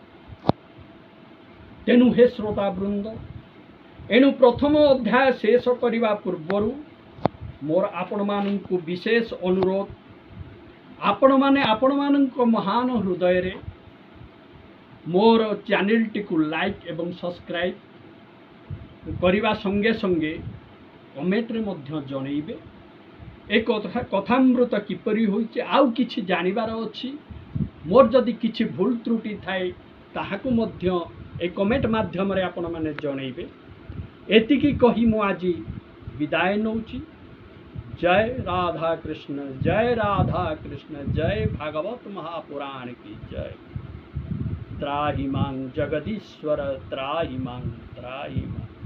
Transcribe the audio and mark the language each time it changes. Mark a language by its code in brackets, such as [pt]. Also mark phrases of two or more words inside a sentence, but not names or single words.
[or] ତେଣୁ ହେ ଶ୍ରୋତା ବୃନ୍ଦ, ଏଣୁ ପ୍ରଥମ ଅଧ୍ୟାୟ ଶେଷ କରିବା ପୂର୍ବରୁ ମୋର ଆପଣ ମାନଙ୍କୁ ବିଶେଷ ଅନୁରୋଧ, ଆପଣ ମାନେ ଆପଣ ମାନଙ୍କ ମହାନ ହୃଦୟ ରେ ମୋର ଚ୍ୟାନେଲ ଟି କୁ ଲାଇକ ଏବଂ ସବସ୍କ୍ରାଇବ କରିବା ସଙ୍ଗେ ସଙ୍ଗେ କମେଣ୍ଟ ରେ ମଧ୍ୟ ଜଣାଇବେ। ଏକ କଥାମୃତ କିପରି ହୋଇଛି ଆଉ କିଛି ଜାଣିବାର ଅଛି, ମୋର ଯଦି କିଛି ଭୁଲ ତ୍ରୁଟି ଥାଏ ତାହାକୁ ମଧ୍ୟ ଏ କମେଣ୍ଟ ମାଧ୍ୟମ ରେ ଆପଣ ମାନେ ଜଣାଇବେ। ଏତିକି କହି ମୁଁ ଆଜି ବିଦାୟ ନେଉଛି। ଜୟ ରାଧା କୃଷ୍ଣ, ଜୟ ରାଧା କୃଷ୍ଣ, ଜୟ ଭାଗବତ ମହାପୁରାଣ କି ଜୟ। [sa] त्राहि मां जगदीश्वर, त्राहि मां, त्राहि मां।